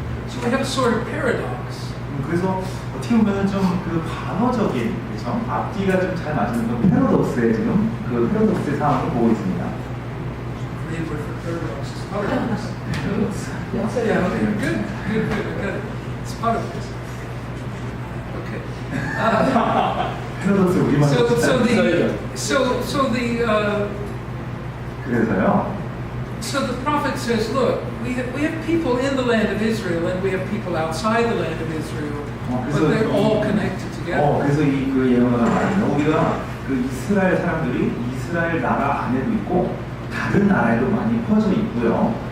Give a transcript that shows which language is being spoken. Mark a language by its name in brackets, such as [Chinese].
[English] So we have a sort of paradox. [Korean] 그래서 어떻게 보면 좀 그 반어적인, 그렇죠? 앞뒤가 좀 잘 맞는 그 패러독스의 지금 그 패러독스의 상황을 보고 있습니다. [English] Korean word for paradox is paradox. [Korean] 패러독스. [English] Yeah, okay, good. It's paradox. Okay. [Korean] 패러독스 우리말 그래서요. [English] So the prophet says, look, we have people in the land of Israel and we have people outside the land of Israel, but they're all connected together. [Korean] 그래서 그 예언가 말이요. 우리가 그 이스라엘 사람들이 이스라엘 나라 안에도 있고 다른 나라에도 많이 퍼져 있고요.